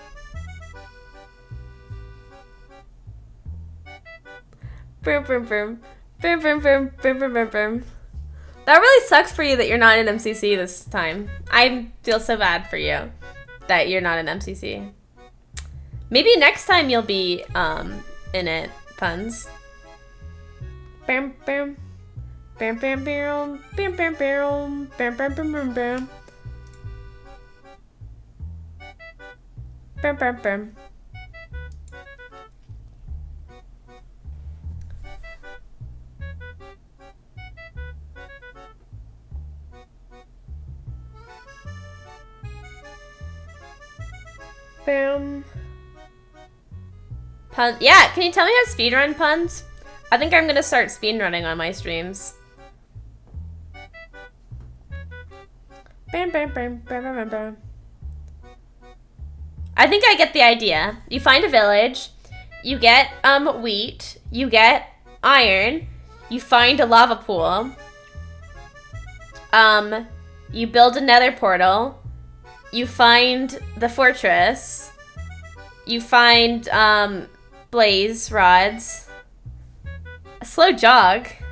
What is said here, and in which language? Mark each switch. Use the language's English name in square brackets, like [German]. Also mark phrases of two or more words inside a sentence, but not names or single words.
[English] Boom, boom, boom. Boom, boom, boom. Boom, boom, boom, boom. That really sucks for you that you're not in MCC this time. I feel so bad for you that you're not in MCC. Maybe next time you'll be in it, Puns. Bam, bam. Bam, bam, bam. Bam, bam, bam. Bam, bam, bam, bam, bam. Bam, bam, bam. Bam. Pun. Yeah, can you tell me how to speedrun, Puns? I think I'm gonna start speedrunning on my streams. Bam, bam, bam, bam, bam, bam, bam. I think I get the idea. You find a village, you get wheat, you get iron, you find a lava pool, you build a nether portal, you find the fortress, you find blaze rods, a slow jog.